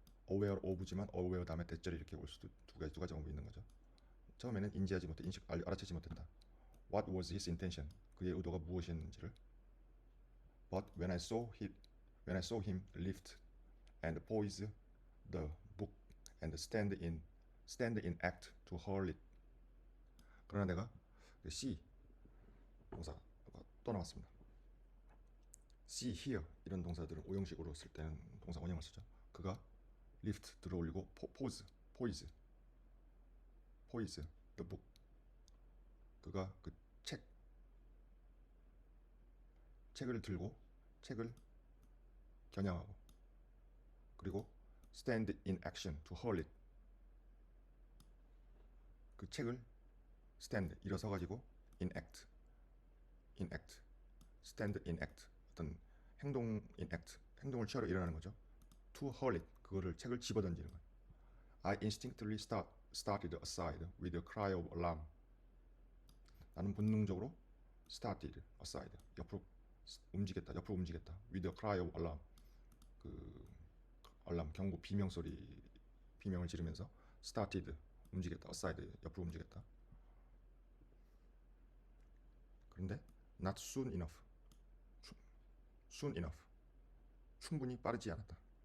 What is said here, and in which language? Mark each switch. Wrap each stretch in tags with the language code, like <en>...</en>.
<ko>aware of지만 aware 다음에 대절이 이렇게 올 수도 두 가지 방법이 있는 거죠. 처음에는 인지하지 못해 알아채지 못했다.</ko> <en>What was his intention?</en> <ko>그의 의도가 무엇이었는지를.</ko> <en>But when I saw him lift and poise the book and stand in act to hurl it.</en> <ko>그러나 내가 see 동사가 또 나왔습니다. see, hear 이런 동사들은 오형식으로 쓸 때는 동사 원형을 쓰죠.</ko> <en>그가 lift 들어올리고 poise the book.</en> <ko>그가 그 책을 들고 책을 겨냥하고 그리고</ko> <en>stand in action to hurl it.</en> <ko>그 책을 stand 일어서 가지고</ko> <en>in act stand in act</en> <ko>어떤 행동을 취하러 일어나는 거죠.</ko> <en>to hurl it</en> <ko>그거를 책을 집어던지는 거예요.</ko> <en>I instinctively started aside with a cry of alarm.</en> <ko>나는 본능적으로</ko> <en>started aside</en> <ko>옆으로 움직였다</ko> <en>with a cry of alarm.</en> <ko>그 알람 경고 비명을 지르면서 started 움직였다 aside 옆으로 움직였다. 그런데</ko> <en>not soon enough</en> <ko>충분히 빠르지 않았다.</ko>